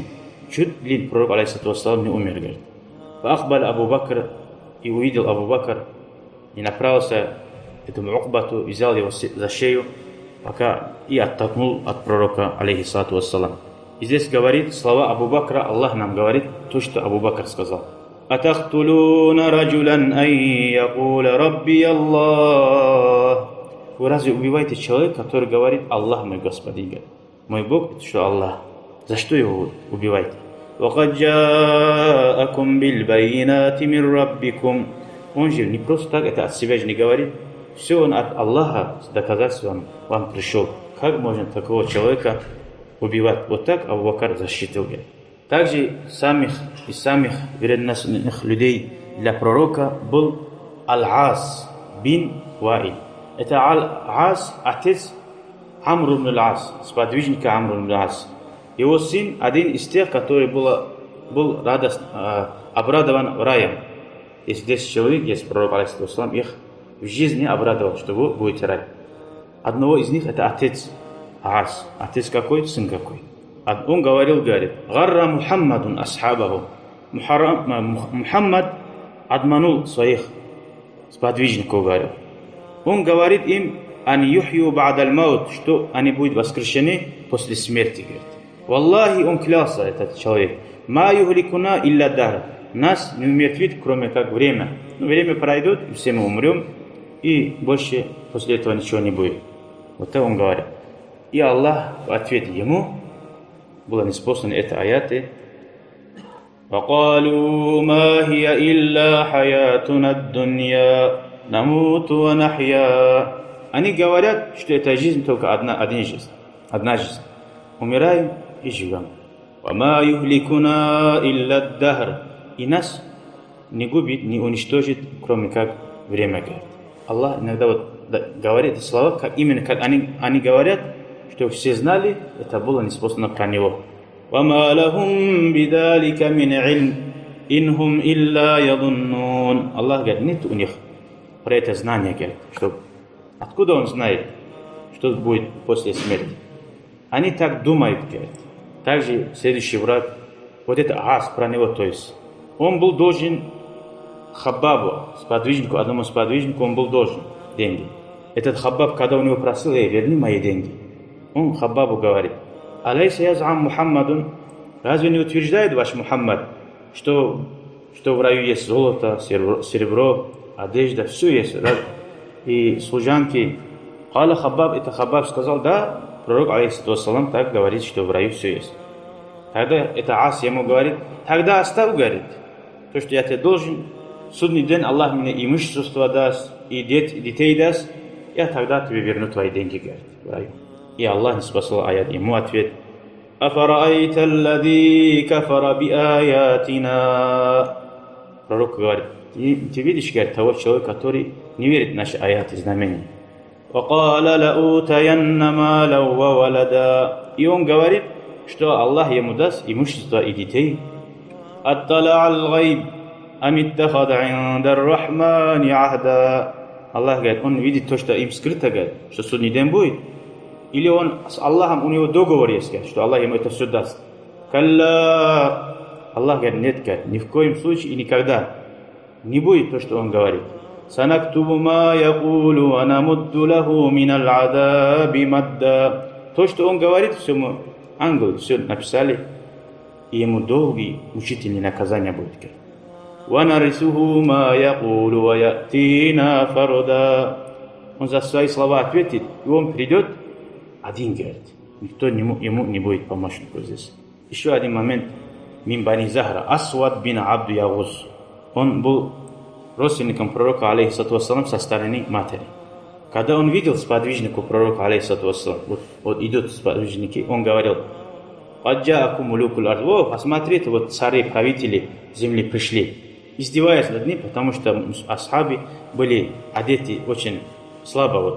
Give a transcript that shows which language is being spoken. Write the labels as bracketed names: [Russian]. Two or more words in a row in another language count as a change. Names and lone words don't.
[Russian] Чуть ли пророк, [Arabic] عليه الصلاة والسلام, [Russian] не умер, говорит. Фаахбаль Абу Бакр, и увидел Абу Бакр, и направился этому Ухбату, взял его за шею, пока и оттолкнул от пророка, [Arabic] عليه الصلاة والسلام. [Russian] И здесь говорит слова Абу Бакра, Аллах нам говорит то, что Абу Бакр сказал. [Arabic] «أتقتلون رجلا أن يقول ربي الله». [Russian] Вы разве убиваете человека, который говорит «Аллах мой Господин», мой Бог, это что Аллах? За что его убиваете? [Arabic] «وقد جاءكم بالبينات من ربكم». [Russian] Он же не просто так, это от себя же не говорит. Все он от Аллаха с доказательством вам пришел. Как можно такого человека убивать? Вот так Абу Бакр защитил. Также из самых вредных людей для пророка был Аль-Ас бин Ваиль. Это Аль-Ас, отец Амр ибн Аль-Ас, сподвижника Амр ибн Аль-Ас. Его сын один из тех, который был обрадован раем. Если 10 человек, есть пророк, алейхиссалам, их в жизни обрадовал, что вы будете рай. Одного из них это отец Ас. Отец какой? Сын какой? Он говорит, [Arabic] «غر محمد أصحابه». [Russian] Мухаммад обманул своих сподвижников, говорил. Он говорит им, [Arabic] «أن يحيوا بعد الموت», [Russian] что они будут воскрешены после смерти, говорит. Валлахи, он клялся, этот человек, [Arabic] «ما يهلكنا إلا الدهر». [Russian] Нас не умертвит, кроме как время. Время пройдет, и все мы умрем, и больше после этого ничего не будет. Вот так он говорит. И Аллах в ответ ему было неспосланы это аяты. [Arabic] وَقَالُوا مَا هِيَ إِلَّا حَيَاتُنَا الدُّنْيَا نَمُوتُ وَنَحْيَا. [Russian] Они говорят, что эта жизнь только одна жизнь. Умираем и живем. [Arabic] وَمَا يُهْلِكُنَا إِلَّا الدَّهْرِ. [Russian] И нас не губит, не уничтожит, кроме как время, говорит. Аллах иногда вот говорит эти слова, как именно как они говорят, что все знали, это было неспособно про него. [Arabic] وَمَا لَهُمْ بِذَلِكَ مِنْ عِلْمٍ إِنْهُمْ إِلَّا يَظُنُّونَ. [Russian] Аллах говорит, нет у них про это знания, говорит, что откуда он знает, что будет после смерти. Они так думают, говорит. Также следующий враг, вот это Ас про него, то есть он был должен Хаббабу, сподвижнику, одному сподвижнику, он был должен деньги. Этот Хаббаб, когда у него просил, верни мои деньги, он Хаббабу говорит, [Arabic] أليس يزعم محمد, [Russian] разве не утверждает ваш Мухаммад, что в раю есть золото, серебро, одежда, все есть, и служанки. Кала Хаббаб, это Хаббаб сказал, да, пророк, алейхиссалам, так говорит, что в раю все есть. Тогда это Ас ему говорит, тогда оставь, говорит, то, что я тебе должен, в судный день Аллах мне имущество даст, и детей даст, я тогда тебе верну твои деньги, говорит, в раю. И Аллах не спасал аят, ему ответ, [Arabic] «أفرأيت الذي كفر بآياتنا». [Russian] Пророк говорит, ты видишь, говорит, того человека, который не верит в наши аяты, знамения. [Arabic] وَقَالَ لَأُوتَيَنَّ مَالًا وَوَلَدًا. [Russian] И он говорит, что Аллах ему даст имущество и детей. [Arabic] أَطَّلَعَ الْغَيْبِ أَمِ اتَّخَذَ عِنْدَ الرَّحْمَنِ عَهْدًا. [Russian] Аллах говорит, он видит то, что им скрыто, говорит, что судный день будет. Или он с Аллахом, у него договор есть, говорит, что Аллах ему это все даст. [Arabic] Калла. [Russian] Аллах говорит, нет, говорит, ни в коем случае и никогда не будет то, что он говорит. [Arabic] سنكتب ما يقول ونمد له من العذاب مدا. [Russian] То, что он говорит, все мы, ангелы, все написали, и ему долгие мучительные наказания будет. [Arabic] ونرثه ما يقول ويأتينا فردا. [Russian] Он за свои слова ответит, и он придет один, говорит. Никто ему не будет помощником здесь. Еще один момент. [Arabic] من بني زهرة. [Russian] Асвад бин Абду Ягуз. Он был родственником пророка, алейхиссалам, со стороны матери. Когда он видел сподвижника пророка, алейхиссалам, вот идут сподвижники, он говорил, посмотрите, вот цари, правители земли пришли, издеваясь над ним, потому что асхаби были одеты очень слабо, вот.